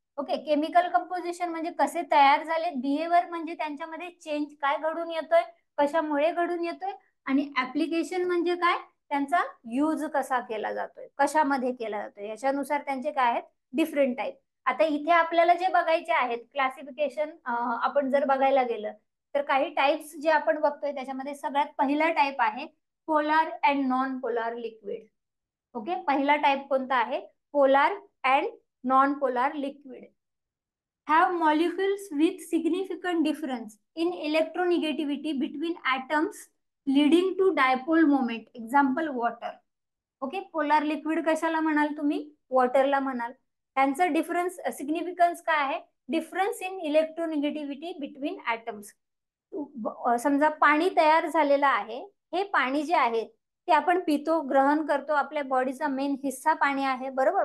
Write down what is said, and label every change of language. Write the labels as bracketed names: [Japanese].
[Marathi] Okay chemical composition म्हणजे कसे तयार झाले बिहेवियर म्हणजे त्यांच्यामध्ये चेंज काय घडून येतोय कशामुळे घडून येतोय आणि ऍप्लिकेशन म्हणजे काय त्यांचा यूज कसा केला जातोय कशामध्ये केला जातोय याच्यानुसार त्यांचे काय आहेत डिफरंट टाइप. आता इथे आपल्याला जे बघायचे आहेत क्लासिफिकेशन आपण जर बघायला गेलं तर काही टाइप्स जे आपण बघतोय त्याच्यामध्ये सगळ्यात पहिला टाइप आहे polar and non polar liquid. Okay पहिला टाइप कोणता आहे polar and non polar liquid [English] have molecules with significant difference in electronegativity between atoms leading to dipole moment. Example water. [Marathi] Okay polar liquid कशाला म्हणाल तुम्ही वॉटरला म्हणाल. त्यांचं difference significance काय आहे difference in electronegativity between atoms. समजा पाणी तयार झालेलं आहे हे पाणी जे आहे ते आपण पितो ग्रहण करतो आपल्या बॉडीचा मेन हिस्सा पाणी आहे बरोबर.